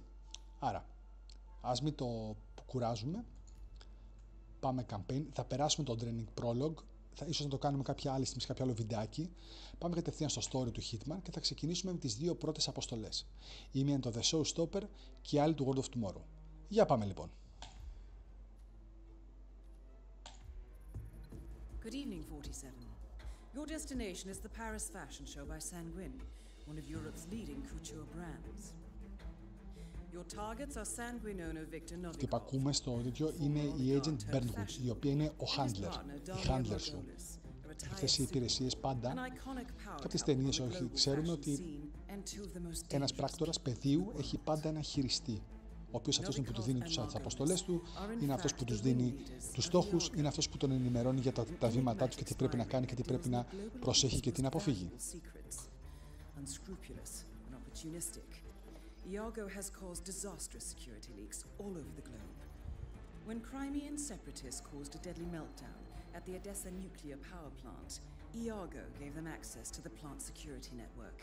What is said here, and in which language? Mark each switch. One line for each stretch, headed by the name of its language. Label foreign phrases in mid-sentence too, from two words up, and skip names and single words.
Greek: Άρα, ας μην το κουράζουμε, πάμε campaign, θα περάσουμε το
English: training prologue,
Greek: ίσως να το κάνουμε κάποια άλλη στιγμή σε κάποιο άλλο βιντεάκι. Πάμε κατευθείαν στο story του Hitman και θα ξεκινήσουμε με τις δύο πρώτες αποστολές. Η μία είναι το The Showstopper και η άλλη του World of Tomorrow. Για πάμε λοιπόν.
English: Good evening, 47. Your destination is the Paris Fashion Show by Sanguine, one of Europe's leading couture brands. Your targets are Sanguine owner Victor Novikov.
Greek: Τι που ακούμε στο τέτοιο είναι η Agent Bernwood, η οποία είναι ο handler, η handler σου. Αυτές οι υπηρεσίες πάντα, κάποιες ταινίες όχι, ξέρουμε ότι ένας πράκτορας πεδίου έχει πάντα ένα χειριστή. ο οποίος αυτός είναι που του δίνει τις αποστολές του, είναι αυτός που τους δίνει τους στόχους, είναι αυτός που τον ενημερώνει για τα βήματά του και τι πρέπει να κάνει και τι πρέπει να προσέχει και τι να αποφύγει.
English: Iago has caused disastrous security leaks all over the globe. When Crimean separatists caused a deadly meltdown at the Odessa nuclear power plant, Iago gave them access to the plant's security network.